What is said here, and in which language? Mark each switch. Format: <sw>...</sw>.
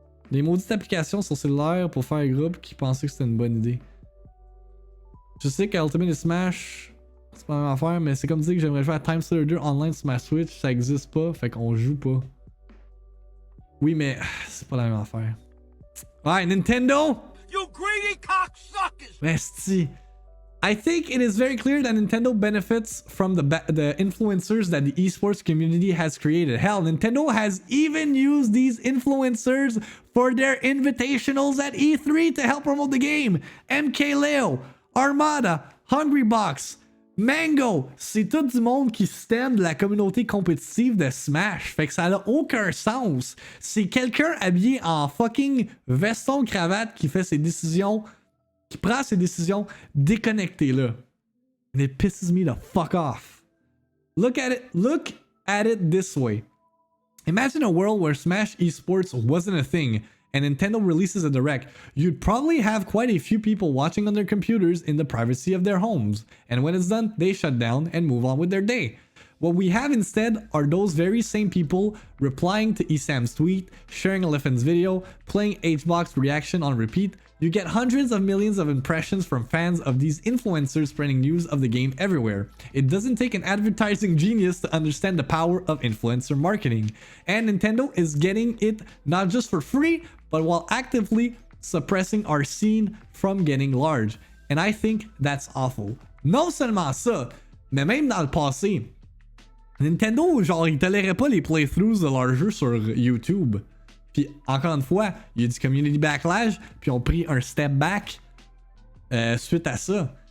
<fr>Les maudites applications sur cellulaire pour faire un groupe qui pensaient que c'était une bonne idée. Je sais qu'Ultimate Smash, c'est pas la même affaire, mais c'est comme dire que j'aimerais faire Time Story 2 online sur ma Switch, ça existe pas, fait qu'on joue pas. Oui, mais c'est pas la même affaire. Ouais, Nintendo!</fr> <en>You greedy cocksuckers!</en> <fr>Esti.</fr> <en>I think it is very clear that Nintendo benefits from the influencers that the esports community has created. Hell, Nintendo has even used these influencers for their invitationals at E3 to help promote the game.</en> <fr>MK Leo, Armada, Hungrybox, Mango, c'est tout du monde qui stem de la communauté compétitive de Smash. Fait que ça n'a aucun sens. C'est quelqu'un habillé en fucking veston cravate qui fait ses décisions, qui prend ses décisions déconnectées là.</fr> <en>And it pisses me the fuck off. Look at it this way. Imagine a world where Smash esports wasn't a thing and Nintendo releases a direct. You'd probably have quite a few people watching on their computers in the privacy of their homes. And when it's done, they shut down and move on with their day. What we have instead are those very same people replying to Esam's tweet, sharing Elephant's video, playing Hbox reaction on repeat. You get hundreds of millions of impressions from fans of these influencers spreading news of the game everywhere. It doesn't take an advertising genius to understand the power of influencer marketing. And Nintendo is getting it not just for free, but while actively suppressing our scene from getting large. And I think that's awful.</en> <fr>Non seulement ça, mais même dans le passé, Nintendo, genre, ils toléraient pas les playthroughs de leurs jeux sur YouTube. Puis, encore une fois, il y a du community backlash, puis ils ont pris un</fr> <en>step back</en> <fr>suite à ça.</fr>